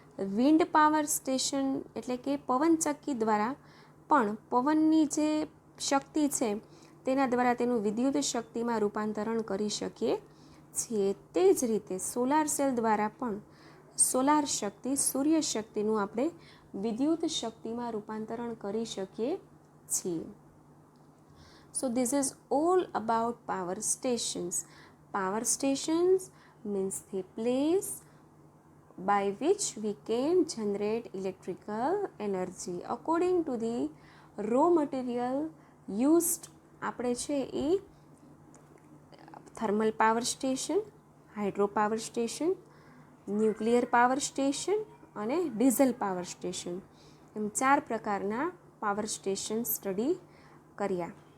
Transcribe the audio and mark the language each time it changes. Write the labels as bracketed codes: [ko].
[gu] Wind power station એટલે કે પવનચક્કી દ્વારા પણ પવનની જે શક્તિ છે તેના દ્વારા તેનું વિદ્યુત શક્તિમાં રૂપાંતરણ કરી શકીએ છીએ. તે જ રીતે સોલાર સેલ દ્વારા પણ સોલાર શક્તિ સૂર્ય શક્તિનું આપણે વિદ્યુત શક્તિમાં રૂપાંતરણ કરી શકીએ છીએ. [en] So this is all about power stations. Power stations means the place by which we can generate electrical energy according to the raw material used. [gu] આપણે છે એ thermal power station, hydro power station, nuclear power station અને diesel power station એમ 4 પ્રકારના power station study કર્યા.